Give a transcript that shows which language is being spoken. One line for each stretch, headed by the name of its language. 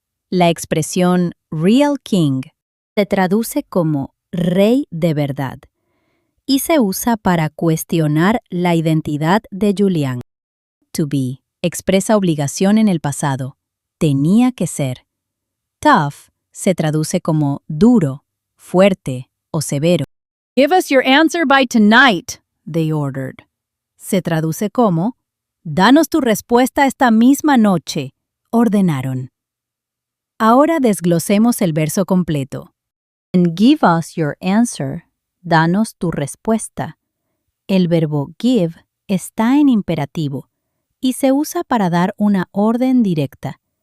Spanish: La expresión
English: real king
Spanish: se traduce como rey de verdad y se usa para cuestionar la identidad de Julián.
English: To be
Spanish: expresa obligación en el pasado, tenía que ser. Tough se traduce como duro, fuerte o severo.
English: Give us your answer by tonight, they ordered.
Spanish: Se traduce como danos tu respuesta esta misma noche, ordenaron. Ahora desglosemos el verso completo.
English: And give us your answer,
Spanish: danos tu respuesta. El verbo give está en imperativo y se usa para dar una orden directa.